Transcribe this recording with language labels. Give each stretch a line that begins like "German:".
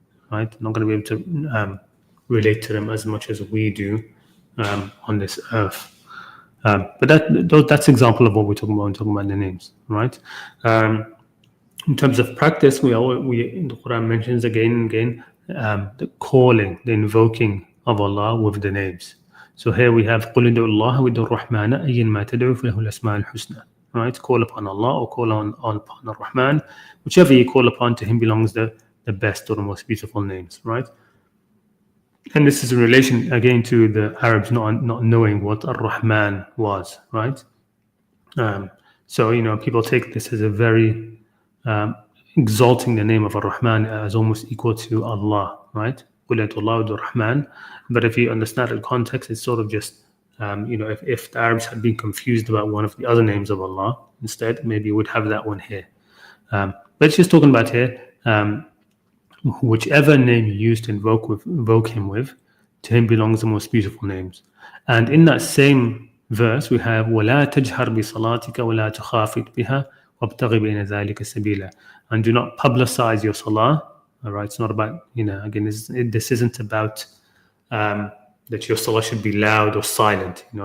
English: Not going to be able to relate to them as much as we do on this earth. But that's example of what we're talking about when talking about the names, right? In terms of practice, we in the Quran mentions again and again the calling, the invoking of Allah with the names. So here we have
Arabic: قُلِ ادْعُوا اللَّهَ وَادْعُوا الرَّحْمَنَ أَيًّا مَا تَدْعُوا فَلَهُ الْأَسْمَاءُ الْحُسْنَى.
English: Right? Call upon Allah or call upon Ar-Rahman. Whichever you call upon, to him belongs the best or the most beautiful names, right? And this is in relation again to the Arabs not knowing what Ar-Rahman was, right? So people take this as a very exalting the name of Ar-Rahman as almost equal to Allah, right?
Arabic: قُلْ أَتُوا اللَّهُ وَادْعُوا الرَّحْمَنَ.
English: But if you understand the context, it's sort of just if the Arabs had been confused about one of the other names of Allah, instead maybe you would have that one here. But it's just talking about here whichever name you use to invoke him with, to him belongs the most beautiful names. And in that same verse we have
Arabic: وَلَا تَجْهَرْ بِصَلَاتِكَ وَلَا تُخَافِتْ بِهَا وَابْتَغِ بَيْنَ ذَلِكَ سَبِيلًا.
English: And do not publicize your salah. All right, it's not about, again, this isn't about that your salah should be loud or silent.